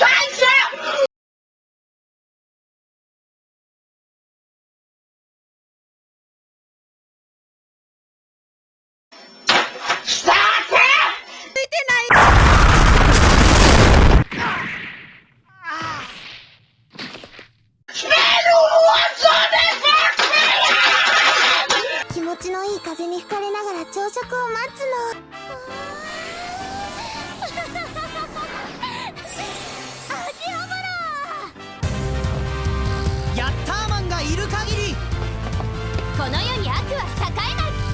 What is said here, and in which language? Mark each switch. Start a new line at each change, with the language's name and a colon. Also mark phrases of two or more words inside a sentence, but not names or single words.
German: Scheiße! Starte! Schnell, du Hurensohn! Ich will spielen!
Japanese: 気持ちのいい風に吹かれながら朝食を待つの。ヤッターマンがいる限りこの世に悪は栄えない。